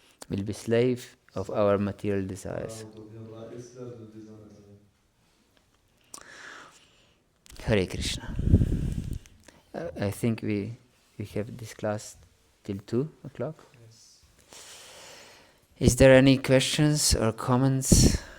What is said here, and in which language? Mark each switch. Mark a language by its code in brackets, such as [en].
[en] We'll be slave of our material desires. [fr] On deviendra esclave de nos désirs matériels. [en] Hare Krishna. I think we have this class till 2 o'clock. Yes. Is there any questions or comments?